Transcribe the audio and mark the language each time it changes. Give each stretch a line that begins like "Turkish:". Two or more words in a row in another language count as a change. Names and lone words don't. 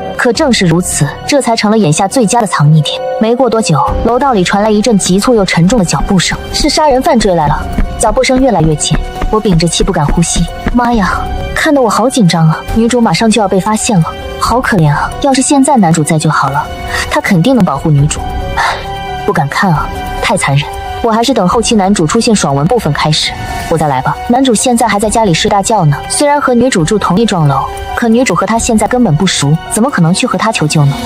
Chinese: 可正是如此，這才成了眼下最佳的藏匿點。沒過多久，樓道裡傳來一陣急促又沉重的腳步聲，是殺人犯追來了。腳步聲越來越近，我屏着氣不敢呼吸。媽呀，看得我好緊張啊！女主馬上就要被發現了，好可憐啊！要是現在男主在就好了，他肯定能保護女主。不敢看啊，太殘忍。我還是等後期男主出現爽文部分開始，我再來吧。男主現在還在家裡睡大覺呢，雖然和女主住同一幢樓，可女主和他現在根本不熟，怎麼可能去和他求救呢？